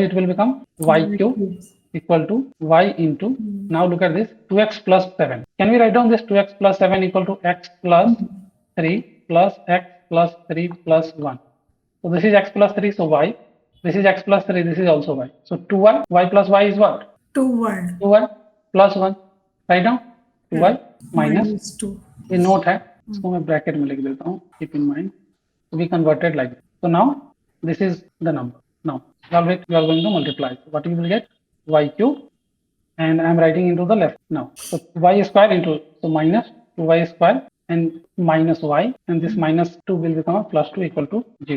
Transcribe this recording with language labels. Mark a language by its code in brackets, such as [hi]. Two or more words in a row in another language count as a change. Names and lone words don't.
[en] It will become y cube equal to y into. Now look at this 2x plus 7. Can we write down this 2x plus 7 equal to x plus 3 plus x plus 3 plus 1. So this is x plus 3. So y. This is x plus 3. This is also y. So 2y. Y plus y is what? 2y. 2y plus 1. Write down 2y minus 2. [hi] ये नोट है, इसको मैं ब्रैकेट में लिख देता हूँ. [en] Keep in mind. So we converted like this. So now this is the number. Now solve it. You are going to multiply. So what you will get? Y cube, and I am writing into the left now. So y square into, so minus 2y square and minus y, and this minus 2 will become a plus 2 equal to 0.